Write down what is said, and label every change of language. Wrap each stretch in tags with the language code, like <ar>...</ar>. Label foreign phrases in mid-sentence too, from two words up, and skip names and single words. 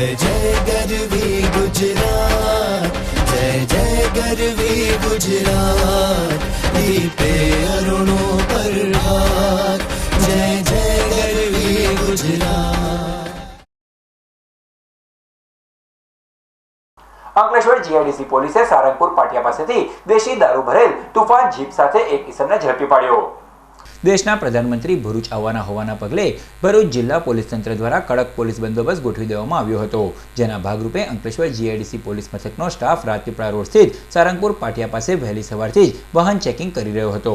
<gu>જય ગરવી ગુજરાત, જય જય ગરવી ગુજરાત, દીપે અરુણો પ્રભાત, જય જય ગરવી ગુજરાત। અંકલેશ્વર જીઆઈડીસી પોલીસે સારંગપુર પાટિયા પાસેથી દેશી દારૂ ભરેલ તુફાન જીપ સાથે એક ઇસમને ઝડપી પાડ્યો। દેશના પ્રધાનમંત્રી ભરૂચ આવવાના હોવાના પગલે ભરૂચ જિલ્લા પોલીસ તંત્ર દ્વારા કડક પોલીસ બંદોબસ્ત ગોઠવી દેવામાં આવ્યો હતો, જેના ભાગરૂપે અંકલેશ્વર જીઆઈડીસી પોલીસ મથકનો સ્ટાફ રાજપીપળા રોડ સ્થિત સારંગપુર પાટિયા પાસે વહેલી સવારથી જ વાહન ચેકિંગ કરી રહ્યો હતો।</gu>